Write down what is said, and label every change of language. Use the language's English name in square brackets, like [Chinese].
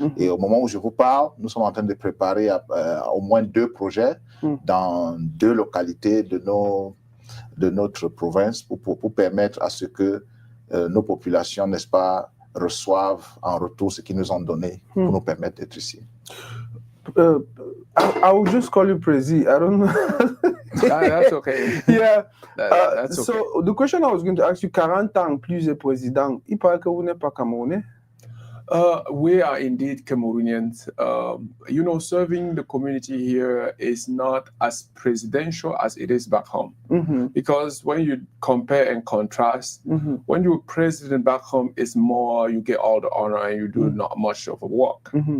[French] Et au moment où je vous parle, nous sommes en train de préparer au moins 2 projets dans 2 localités de notre province pour permettre à ce que nos populations, n'est-ce pas, reçoivent en retour ce qu'ils nous ont donné pour nous permettre d'être ici. [English] I will just call you Prezi. I don't know. That's okay. Yeah. That's okay. So the question I was going to ask you, [French] 40 ans plus de président, il paraît que vous n'êtes pas Camerounais? [English] We are indeed Cameroonians. Serving the community here is not as presidential as it is back home. Because when you compare and contrast, when you're president back home, it's more, you get all the honor and you do not much of a work.